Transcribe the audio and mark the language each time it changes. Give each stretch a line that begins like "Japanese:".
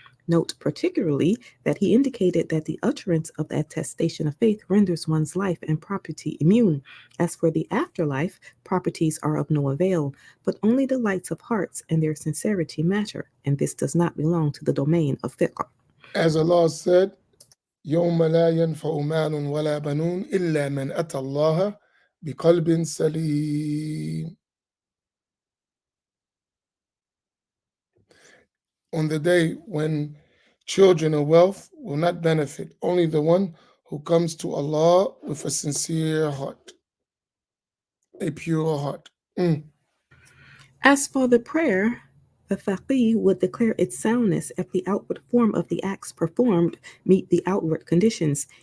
English: Note particularly that he indicated that the utterance of the attestation of faith renders one's life and property immune. As for the afterlife, properties are of no avail, but only the lights of hearts and their sincerity matter, and this does not belong to the domain of fiqh. As Allah said,
Arabic: يوم لا ينفع مال ولا بنون إلا من أتى الله بقلب سليم.
English: On the day when children or wealth will not benefit, only the one who comes to Allah with a sincere heart, a pure heart. As for the prayer, the faqih would declare its soundness if the outward form of the acts performed meet the outward conditions.